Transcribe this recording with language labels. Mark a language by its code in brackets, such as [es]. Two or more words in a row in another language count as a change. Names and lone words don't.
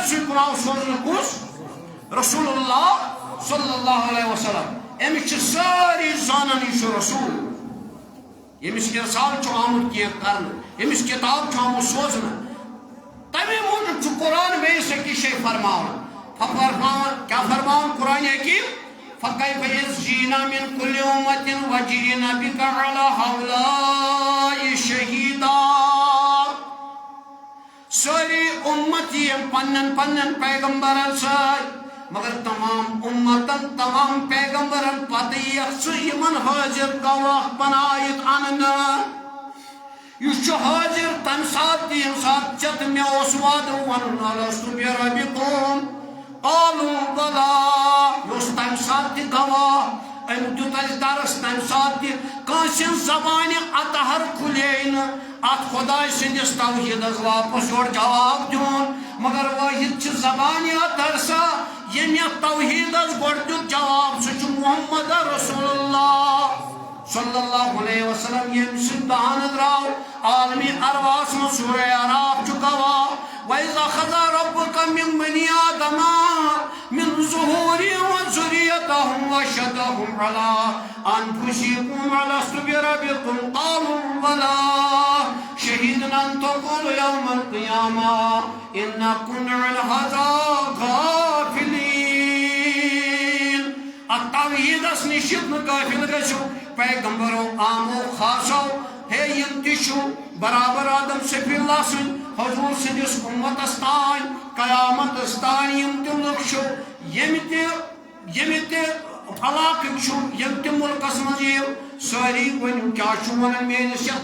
[ks] سۭتۍ کُن آو سوزنہٕ کُس [ar] رسول اللہ صلی اللہ علیہ وسلم [ks] أمِس چھِ سٲری زانان یہِ چھُ رسول ییٚمِس اِرسال چھُ آمُت کینٛہہ کرنہٕ ییٚمِس کِتاب چھُ آمُت سوزنہٕ تَمے موٗجوٗب چھُ قرآن بیٚیِس أکِس جایہِ فرماوان کیٛاہ فرماوان قرآنِ حکیٖم [ar] فَكَيْفَ إِذْ جِئْنَا مِنْ كُلِّ أُمَّةٍ وَجِئْنَا بِكَ عَلَىٰ هَؤُلَاءِ شَهِيدًا [ks] سٲری اُمت یِم پننٮ۪ن پننٮ۪ن پیغمبرن سۭتۍ مگر تمام اُمتن تمام پیغمبرن پتہٕ یِیَکھ ژٕ یِمن حٲضِر گواہ بنٲیِتھ اننہٕ یہِ چھُ حٲضِر تمہِ ساتہٕ تہِ ییٚمہِ ساتہٕ ژےٚ تہٕ مےٚ اوس وعدٕ وَنُن [ar] اَلَسْتُ بِرَبِّكُم قالوا بَلَىٰ [ks] یہِ اوس تمہِ ساتہٕ تہِ گواہ أمۍ دیُت اَسہِ درس تمہِ ساتہٕ تہِ کٲنٛسہِ ہٕنٛز زبانہِ اطہر کھُلے نہٕ اتھ خۄداے سٕنٛدِس توحیٖدس واپس یورٕ جواب دیُن مگر وٲحد چھِ زبانہِ اطہر سۄ ییٚمۍ یتھ توحیٖدس گۄڈٕ دیُت جواب سُہ چھُ [ar] محمد رسول اللہ صلی اللہ علیہ وسلم [ks] ییٚمہِ سٕنٛدِ دہانہٕ درٛاو عالمی ارواحس منٛز سورہ اعراف چھُ گواہ [ar] وَإِذْ أَخَذَ رَبُّكَ مِن بَنِي آدَمَ مِن ظُهُورِهِمْ وَذُرِّيَّتَهُمْ وَأَشْهَدَهُمْ عَلَىٰ أَنفُسِهِمْ أَلَسْتُ بِرَبِّكُمْ قَالُوا بَلَىٰ شَهِدْنَا أَن تَقُولُوا يَوْمَ الْقِيَامَةِ إِنَّا كُنَّا عَنْ هَٰذَا [ks] غَافِلِينَ التوحیٖدس نِش نہٕ غٲفِل گٔژھِو پیغمبرو آمو خاصو ہے یِم تہِ چھُ برابر آدم صفی اللہ سٕنٛدۍ حضور سٕنٛدِس اُمتس تانۍ قیامتس تانۍ یِم تہِ لُکھ چھُ ییٚمہِ تہِ علاقٕکۍ چھُ ییٚمہِ تہِ مُلکس منٛز یِیِو سٲری ؤنِو کیٛاہ چھُ وَنان میٲنِس یتھ